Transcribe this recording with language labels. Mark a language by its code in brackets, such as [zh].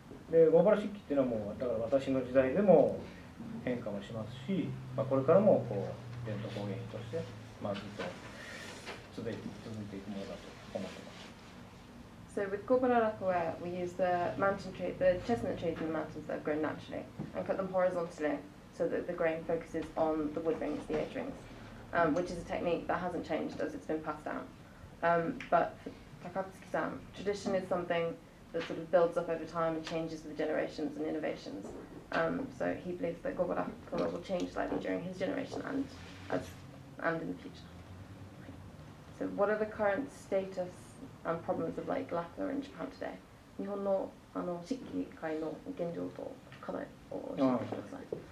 [ja] でゴーバラ漆器っていうのはだから私の時代でも変化もしますし、これからも伝統工芸品として、ずっと続いていくものだと思ってます。 [en] So with Gobara Lacquerware, we use the chestnut trees in the mountains that have grown naturally and cut them horizontally so that the grain focuses on the wood rings, the age rings, which is a technique that hasn't changed as it's been passed down. But for Takatsuki-san, tradition is something that sort of builds up over time and changes with generations and innovations. So he believes that Gobara Lacquerware will change slightly during his generation and in the future. So what are the current status and problems of lacquer in Japan today? [ja] 日本の漆器界の現状と課題を教えてください。